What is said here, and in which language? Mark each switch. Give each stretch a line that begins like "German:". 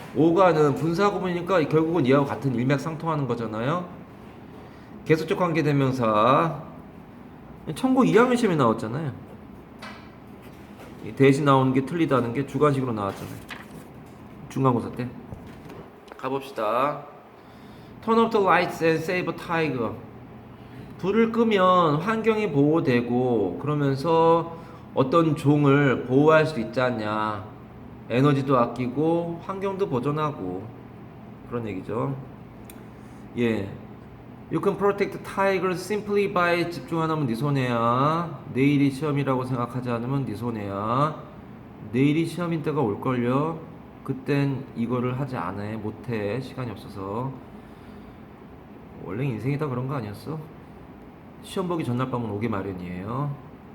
Korean: 5과는 분사구문이니까 결국은 이하고 같은 일맥상통하는 거잖아요. 계속적 관계대명사. 천고 2학년 시험에 나왔잖아요. 대신 나오는 게 틀리다는 게 주관식으로 나왔잖아요. 중간고사 때. 가봅시다.
English: Turn off the lights and save a tiger.
Korean: 불을 끄면 환경이 보호되고 그러면서 어떤 종을 보호할 수 있지 않냐. 에너지도 아끼고 환경도 보존하고 그런 얘기죠. 예.
English: You can protect tigers simply by
Korean: 집중 안 하면 네 손해야. 내일이 시험이라고 생각하지 않으면 네 손해야. 내일이 시험인 때가 올걸요. 그땐 이거를 하지 않아. 못해. 시간이 없어서. 원래 인생이 다 그런 거 아니었어? 시험 보기 전날 밤은 오기 마련이에요.